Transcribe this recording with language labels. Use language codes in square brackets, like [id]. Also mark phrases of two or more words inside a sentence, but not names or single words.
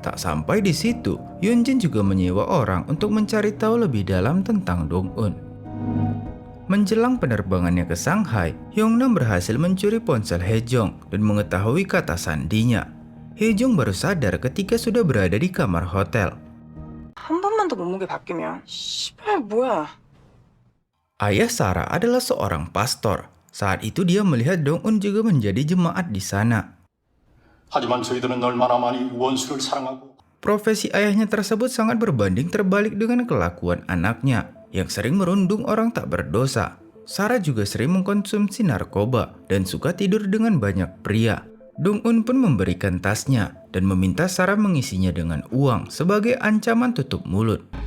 [id] Tak sampai di situ, Hyunjin juga menyewa orang untuk mencari tahu lebih dalam tentang Dong-un. Menjelang penerbangannya ke Shanghai, Hyungnam berhasil mencuri ponsel Hejong dan mengetahui kata sandinya. Hejong baru sadar ketika sudah berada di kamar hotel. [ko] 한 번만 더 몸무게 바뀌면 씨발 뭐야. [id] Ayah Sarah adalah seorang pastor. Saat itu dia melihat Dong-un juga menjadi jemaat di sana. [ko] 하지만 저희들은 얼마나 많이 원수를 사랑하고 [id] Profesi ayahnya tersebut sangat berbanding terbalik dengan kelakuan anaknya yang sering merundung orang tak berdosa. Sarah juga sering mengkonsumsi narkoba dan suka tidur dengan banyak pria. Dong-un pun memberikan tasnya dan meminta Sarah mengisinya dengan uang sebagai ancaman tutup mulut.